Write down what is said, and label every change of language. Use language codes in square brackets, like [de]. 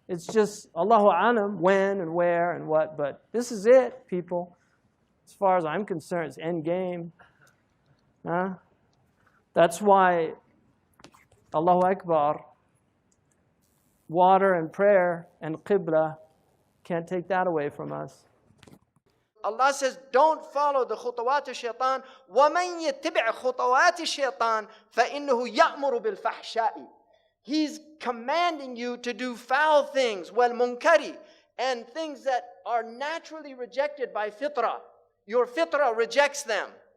[en] It's just Allahu Alam, when and where and what, but this is it, people. As far as I'm concerned, it's end game. That's why Allahu Akbar, water and prayer and Qibla, can't take that away from us. Allah says, don't follow the [ar] خطوات الشيطان ومن يتبع خطوات الشيطان فإنه يأمر بالفحشاء. [en] He's commanding you to do foul things, [ar] والمنكر, [en] and things that are naturally rejected by fitrah. Your fitrah rejects them.